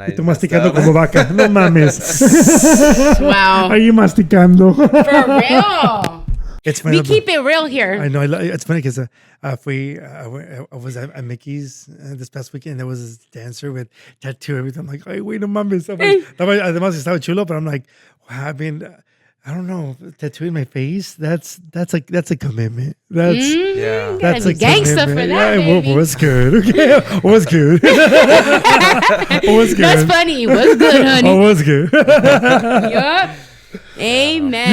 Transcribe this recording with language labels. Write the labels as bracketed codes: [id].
[es] Tú masticando como vaca. No mames. [en] Wow. Are you masticando? For real. It's funny. We keep it real here. I know. It's funny because I was at Mickey's this past weekend. There was this dancer with tattoo. Everything. I'm like, ay, wait, [es] no mames. Además estaba chulo, [en] but I'm like, wow. I mean, I don't know, tattooing my face. That's a commitment. That's a gangster for that. Yeah, baby. Was good. Okay, was good. Was good. That's funny. Was good, honey. Was good. Yup. Amen.